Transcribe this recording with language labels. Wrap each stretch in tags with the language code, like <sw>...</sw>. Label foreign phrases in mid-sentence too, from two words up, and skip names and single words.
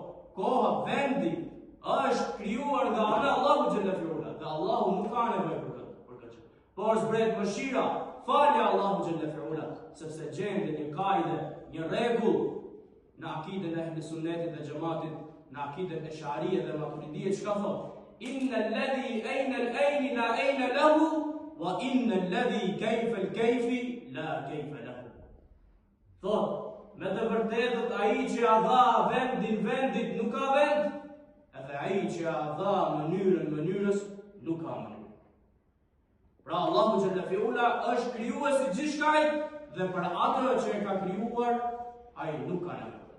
<sq>Koha, vendi është krijuar nga ana Allahu</sq> <ar>جل في علاه,</ar> <sq>dhe Allahu nuk ka nevojë për këtë. Por zbret mëshira, falja Allahu</sq> <ar>جل في علاه,</ar> <sq>sepse gjende një kaide, një rregull në akiden e ehli sunnetit dhe xhamatit, në akiden e Shari'e dhe Maturidiyye, çka thot?</sq> <ar>إن الذي أين الأين لا أين له وإن الذي كيف الكيف لا كيف له.</ar> <sq>Thot, me të vërtetët ai që ja dha vendin vendit nuk ka vend, edhe ai që ja dha mënyrën mënyrës nuk ka mënyrë. Pra Allahu</sq> <ar>جل في علاه</ar> <sq>është krijuesi gjithçkajt dhe për atë që e ka krijuar ai nuk ka nevojë.</sq>